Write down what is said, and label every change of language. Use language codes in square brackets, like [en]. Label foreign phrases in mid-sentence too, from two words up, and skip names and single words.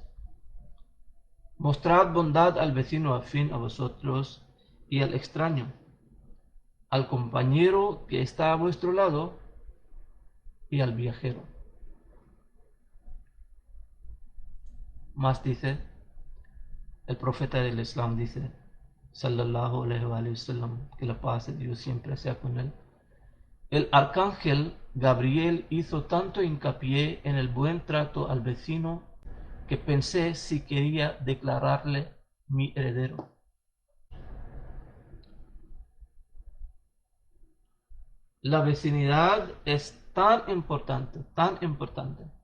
[es] Mostrad bondad al vecino afín a vosotros y al extraño, al compañero que está a vuestro lado y al viajero. Más dice, el profeta del Islam dice, [ar] صلى الله عليه وسلم, [es] que la paz de Dios siempre sea con él. El arcángel Gabriel hizo tanto hincapié en el buen trato al vecino que pensé si quería declararle mi heredero. La vecindad es tan importante, tan importante.